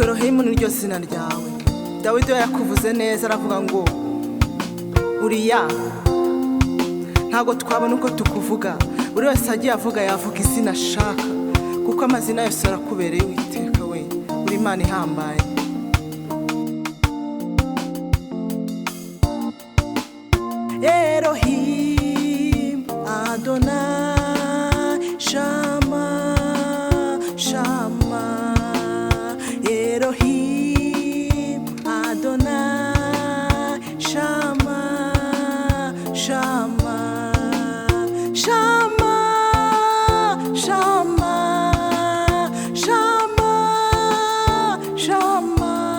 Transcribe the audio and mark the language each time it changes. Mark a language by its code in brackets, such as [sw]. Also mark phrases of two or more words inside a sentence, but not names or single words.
[rw] abadayimoni niryo zina ryawe. Dawidi yakuvuze neza aravuga ngo Uriya ntago twabona uko tukuvuga, buri wese agiye avuga yavuga izina ashaka, kuko amazina yose arakubereye Uwiteka we, uri Imana ihambaye. [he] אלוהים אדוני שמע שמע, אלוהים אדוני שמע שמע שמע שמע שמע שמע,